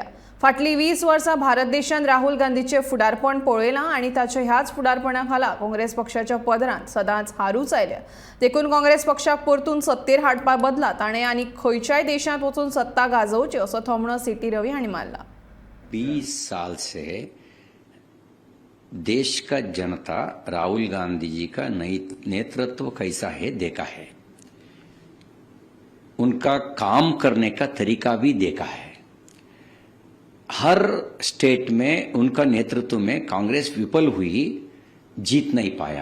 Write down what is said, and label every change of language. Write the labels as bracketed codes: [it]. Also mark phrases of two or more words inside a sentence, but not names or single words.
[kok] फाटलीं 20 वर्सां भारत देशांत राहुल गांधीचें फुडारपण पळयलां आनी ताच्या ह्याच फुडारपणा खाला काँग्रेस पक्षाच्या पदरांत सदांच हारूच आयल्या। देखून काँग्रेस पक्षाक परतून सत्तेर हाडपा बदला ताणें आनी खंयच्याय देशांत वचून सत्ता गाजोवची असो थोमणो सी.टी. रवी हांणी मारला। [hi] 20 साल से देश का जनता राहुल गांधी जी का नेतृत्व कैसा है देखा है, उनका काम करने का तरीका भी देखा है। हर स्टेट में उनका नेतृत्व में कांग्रेस विफल हुई, जीत नहीं पाया।